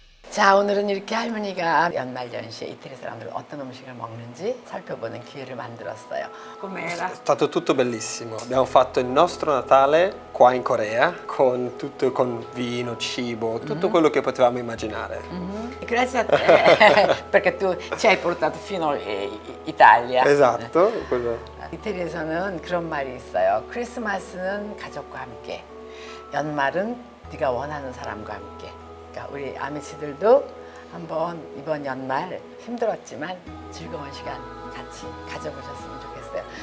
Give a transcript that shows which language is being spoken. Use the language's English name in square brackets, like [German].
[Korean] 자, 오늘은 이렇게 할머니가 연말 연시에 이태리 사람들은 어떤 음식을 먹는지 살펴보는 기회를 만들었어요. [Italian] Com'era? È stato tutto bellissimo. Abbiamo fatto il nostro Natale qua in Corea con tutto, con vino, cibo, tutto quello che potevamo immaginare. Grazie a te, perché tu ci hai portato fino Italia. Esatto, quello. [Korean] 이태리에서는 그런 말이 있어요. 크리스마스는 가족과 함께, 연말은 네가 원하는 사람과 함께. 그러니까 우리 아미치들도 한번 이번 연말 힘들었지만 즐거운 시간 같이 가져보셨으면 좋겠어요.